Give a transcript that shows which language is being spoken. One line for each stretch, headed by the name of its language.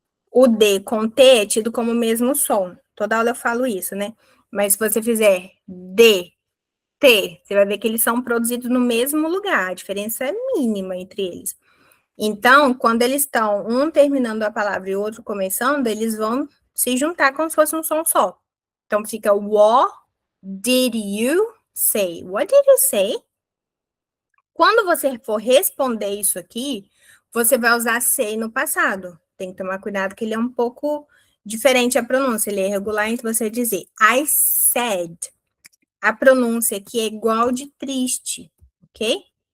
Portuguese: O D com T é tido como o mesmo som. Toda aula eu falo isso, né? Mas se você fizer D, T, você vai ver que eles são produzidos no mesmo lugar. A diferença é mínima entre eles. Então, quando eles estão um terminando a palavra e o outro começando, eles vão se juntar como se fosse um som só. Então, fica
English: what did you say? What did you say?
Portuguese: Quando você for responder isso aqui, você vai usar say no passado. Tem que tomar cuidado que ele é um pouco diferente a pronúncia, ele é irregular, então você dizer
English: I said.
Portuguese: A pronúncia aqui é igual de triste, ok?